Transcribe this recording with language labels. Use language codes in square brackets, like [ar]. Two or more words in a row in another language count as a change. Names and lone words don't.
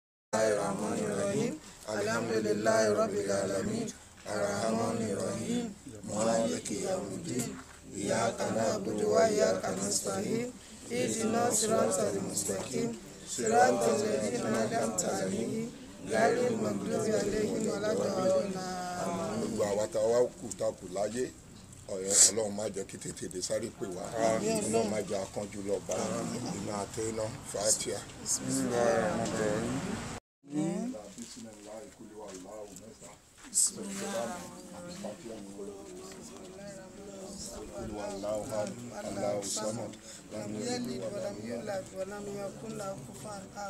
[ar] بسم الله الرحمن الرحيم. الحمد لله رب العالمين. الرحمن الرحيم. مالك يوم الدين. إياك نعبد وإياك نستعين. اهدنا الصراط المستقيم. صراط الذين أنعمت عليهم غير المغضوب عليهم ولا الضالين. [yo] Gbogbo àwa tá a wá kù tá a kù láyé Ọlọ́run má jẹ́ kí tètè dé sáré pè wá. Ọlọ́run má jẹ́ akánjú lọ bá iná àtẹ iná Fatiha. [ar] الله الصمد لم يلد ولم يولد ولم يكن له كفوا أحد.